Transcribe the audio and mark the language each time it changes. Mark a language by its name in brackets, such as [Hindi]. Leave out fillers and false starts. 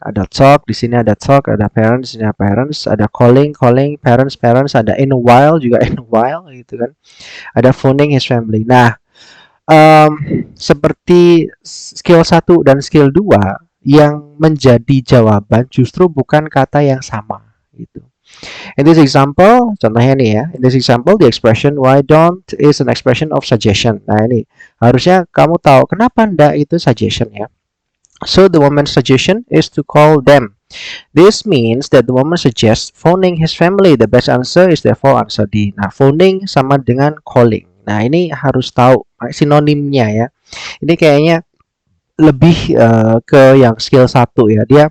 [Indonesian] Ada talk, di sini ada talk, ada parents, di sini ada parents, ada calling, parents, ada in a while juga in a while, gitu kan. [English] Ada phoning his family. [Indonesian] Nah, seperti skill 1 dan skill 2 yang menjadi jawaban justru bukan kata yang sama, gitu. [English] In this example, [Indonesian] contohnya nih ya. [English] In this example, the expression why don't is an expression of suggestion. [Indonesian] Nah, ini harusnya kamu tahu kenapa ndak itu suggestion ya. [English] So the woman's suggestion is to call them. This means that the woman suggests phoning his family. The best answer is therefore answer D. [Indonesian] Nah, phoning sama dengan calling. Nah, ini harus tahu sinonimnya ya. Ini kayaknya lebih ke yang skill 1 ya.